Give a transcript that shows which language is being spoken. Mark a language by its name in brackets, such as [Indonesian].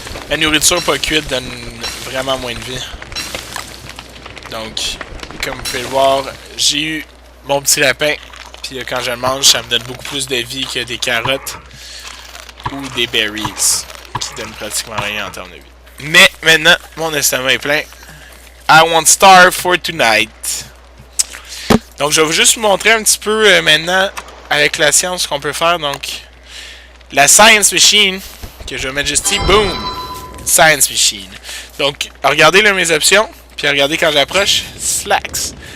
[French] La nourriture pas cuite donne vraiment moins de vie. Donc, comme vous pouvez le voir, j'ai eu mon petit lapin. Puis quand je le mange, ça me donne beaucoup plus de vie que des carottes ou des berries, qui donnent pratiquement rien en termes de vie. Mais maintenant, mon estomac est plein. [English] I won't starve for tonight. [French] Donc, je vais juste vous montrer un petit peu maintenant, avec la science, ce qu'on peut faire. Donc, la Science Machine, que je vais mettre juste ici, boom! Science Machine. Donc, regardez là mes options, puis regardez quand j'approche, slacks.